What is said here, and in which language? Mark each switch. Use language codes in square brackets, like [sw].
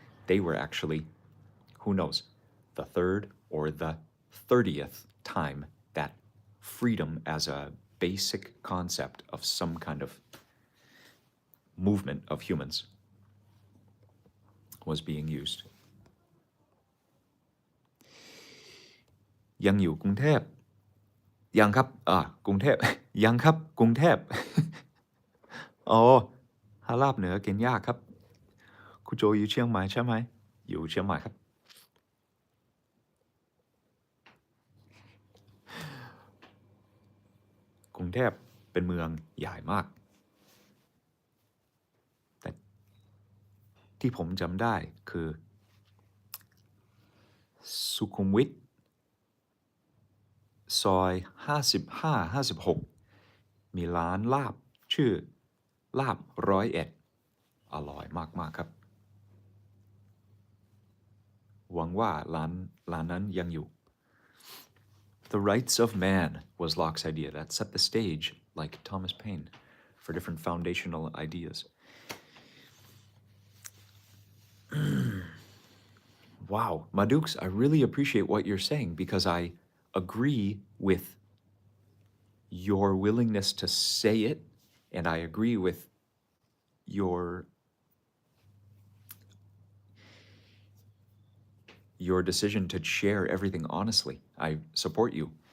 [en] They were actually, who knows, the third or the 30th time that freedom as a basic concept of some kind of movement of humans was being used. [th] ยังอยู่กรุงเทพยังครับกรุงเทพ ยังครับกรุงเทพ อ๋อฮาลาบเหนือกินยากครับคุณโจอยู่เชียงใหม่ใช่ไหมอยู่เชียงใหม่ครับ กรุงเทพเป็นเมืองใหญ่มากแต่ที่ผมจำได้คือสุขุมวิทซอย55 56มีร้านลาบชื่อลาบ101อร่อยมากๆครับ หวังว่าร้านนั้นยังอยู่ [en] The rights of man was Locke's idea that set the stage, like Thomas Paine, for different foundational ideas. Wow, Madux, I really appreciate what you're saying because I agree with your willingness to say it, and I agree with your decision to share everything honestly. I support you.